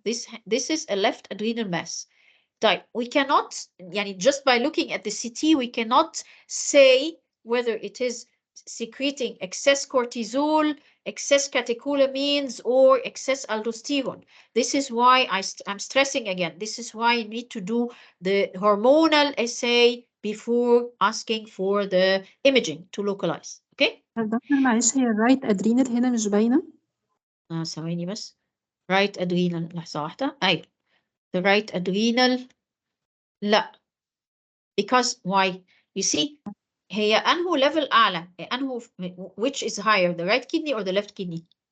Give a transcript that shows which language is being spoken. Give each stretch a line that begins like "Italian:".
English: This is a left adrenal mass. We cannot, just by looking at the CT, we cannot say whether it is secreting excess cortisol, excess catecholamines or excess aldosterone. This is why I'm stressing again. This is why you need to do the hormonal assay before asking for the imaging to localize. Okay?
Arabic: دكتور معلش هي الرايت ادرينال هنا مش باينة. ثواني بس.
English: right adrenal
Arabic: لحظة واحدة. أيوة.
English: the right adrenal لا. because why? You see
Arabic: هي أنهو level أعلى؟ أنهو
English: which is higher, the right kidney or the left kidney?